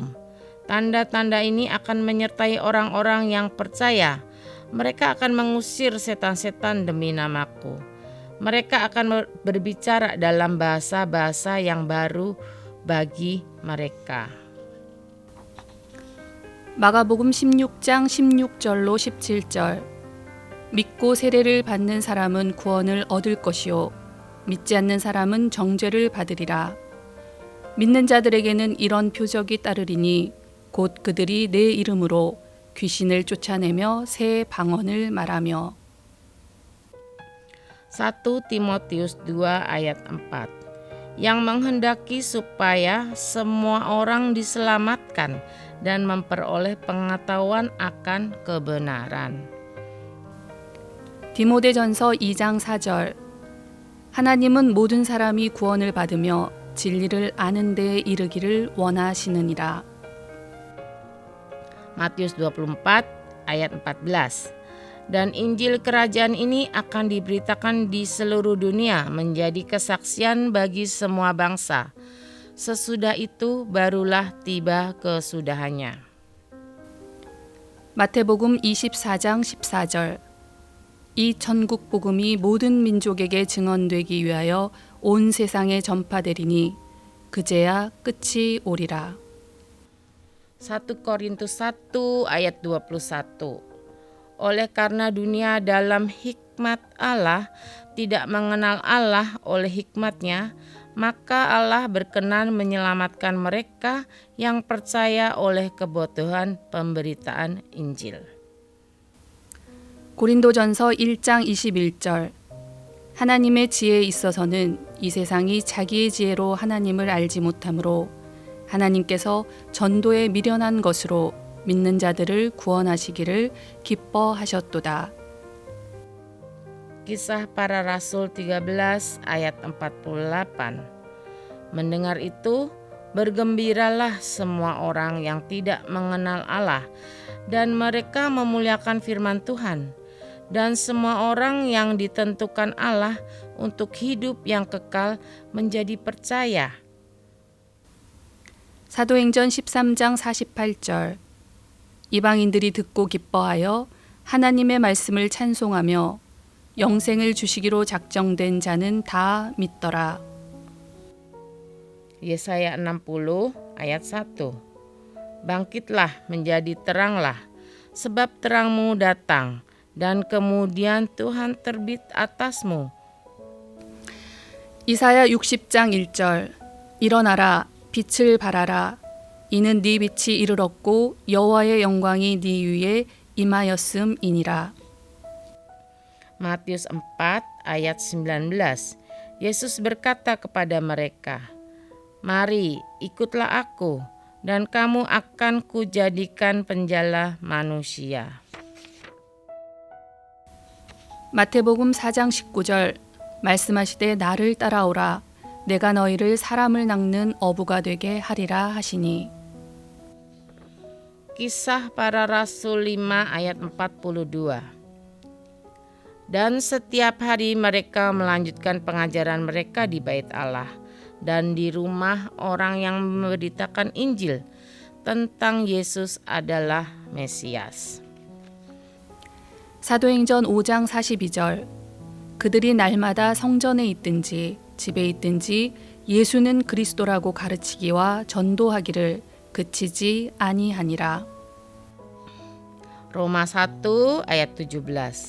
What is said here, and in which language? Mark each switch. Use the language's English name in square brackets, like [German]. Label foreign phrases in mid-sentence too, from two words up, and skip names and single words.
[Indonesian] Tanda-tanda ini akan menyertai orang-orang yang percaya. Mereka akan mengusir setan-setan demi namaku. Mereka akan berbicara dalam bahasa-bahasa yang baru bagi mereka. [Korean] 마가복음 16장 16절로 17절. 믿고 세례를 받는 사람은 구원을 얻을 것이요 믿지 않는 사람은 정죄를 받으리라. 믿는 자들에게는 이런 표적이 따르리니 곧 그들이 내 이름으로 귀신을 쫓아내며 새 방언을 말하며. [Indonesian] 1 Timotius 2 ayat 4. Yang menghendaki supaya semua orang diselamatkan dan memperoleh pengetahuan akan kebenaran. [Korean] 디모데전서 2장 4절. 하나님은 모든 사람이 구원을 받으며 진리를 아는 데에 이르기를 원하시느니라. [Indonesian] Matius 24 ayat 14. Dan Injil kerajaan ini akan diberitakan di seluruh dunia menjadi kesaksian bagi semua bangsa. Sesudah itu barulah tiba kesudahannya. [Korean] 마태복음 24장 14절. 이 천국 복음이 모든 민족에게 증언되기 위하여 온 세상에 전파되리니 그제야 끝이 오리라. [Indonesian] 1 Korintus 1 ayat 21. Oleh karena dunia dalam hikmat Allah tidak mengenal Allah oleh hikmatnya, maka Allah berkenan menyelamatkan mereka yang percaya oleh kebodohan pemberitaan Injil. [Korean] 고린도전서 1장 21절. 하나님의 지혜에 있어서는 이 세상이 자기의 지혜로 하나님을 알지 못하므로 하나님께서 전도에 미련한 것으로 믿는 자들을 구원하시기를 기뻐하셨도다. [Indonesian] Kisah para Rasul 13 ayat 48. Mendengar itu, bergembiralah semua orang yang tidak mengenal Allah dan mereka memuliakan firman Tuhan. Dan semua orang yang ditentukan Allah untuk hidup yang kekal menjadi percaya. [Korean] 사도행전 13장 48절. 이방인들이 듣고 기뻐하여 하나님의 말씀을 찬송하며 영생을 주시기로 작정된 자는 다 믿더라. [Indonesian] Yesaya 60 ayat 1. Bangkitlah menjadi teranglah, sebab terangmu datang, dan kemudian Tuhan terbit atasmu. [Korean] 이사야 60장 1절. 일어나라, 빛을 발하라. 이는 네 빛이 이르렀고 여호와의 영광이 네 위에 임하였음이니라. [Indonesian] Matius 4 ayat 19. Yesus berkata kepada mereka, "Mari, ikutlah aku, dan kamu akan kujadikan penjala manusia." [Korean] 마태복음 4장 19절. 말씀하시되 나를 따라오라. 내가 너희를 사람을 낚는 어부가 되게 하리라 하시니. [Indonesian] Kisah para Rasul 5 ayat 42. Dan setiap hari mereka melanjutkan pengajaran mereka di bait Allah dan di rumah orang yang memberitakan Injil tentang Yesus adalah Mesias. [Korean] 사도행전 5장 42절. 그들이 날마다 성전에 있든지 집에 있든지 예수는 그리스도라고 가르치기와 전도하기를 그치지 아니하니라. [Indonesian] Roma 1 ayat 17.